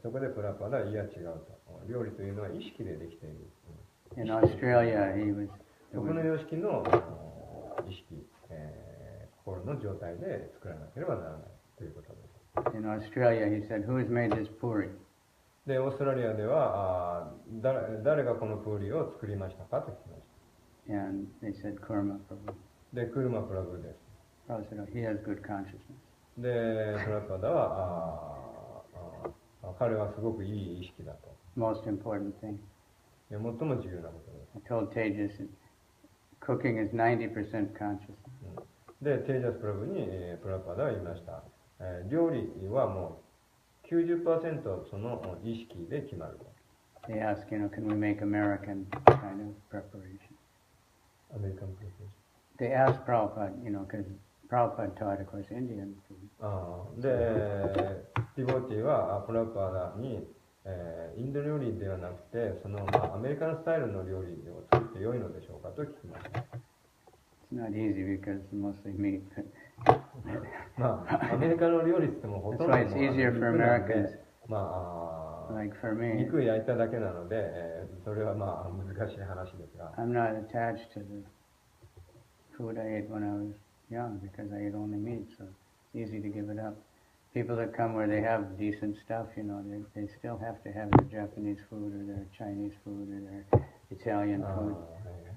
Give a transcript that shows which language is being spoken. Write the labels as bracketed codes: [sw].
[ja] そこでプラパーダは、いや違うと。料理というのは意識でできている。 [en] In Australia, he was... [ja] そこの様式の意識、心の状態で作らなければならないということです。 [en] In Australia, he said, who has made this puri? [ja] で、オーストラリアでは、誰がこのプーリを作りましたかと聞きました。 [en] And they said, Kurma Prabhu. [ja] で、クルマプラブです。 [en] Prabhu said, he has good consciousness. [ja] で、プラパダは、彼はすごくいい意識だと。 [en] Most important thing. [ja] 最も重要なことです。 [en] I told Tejas, cooking is 90% consciousness. [ja] で、テージャスプラブにプラパダは言いました。料理はもう 90% その意識で決まると。 [en] They ask, can we make American kind of preparation? American preparation. They asked Prabhupada, because Prabhupada taught, of course, Indian food. [ja] で、ディボティはプラパダに、インド料理ではなくて、アメリカンスタイルの料理を作って良いのでしょうかと聞きました。 [en] It's not easy because it's mostly meat. [ja] アメリカの料理って言ってもほとんど [en] That's why it's easier for Americans. [ja] まあ、 [en] Like for me, [ja] 肉焼いただけなので、それは難しい話ですが。 [en] I'm not attached to the food I ate when I was young because I ate only meat, so it's easy to give it up. people that come where they have decent stuff, they still have to have their Japanese food or their Chinese food or their Italian あー food. [ja] はい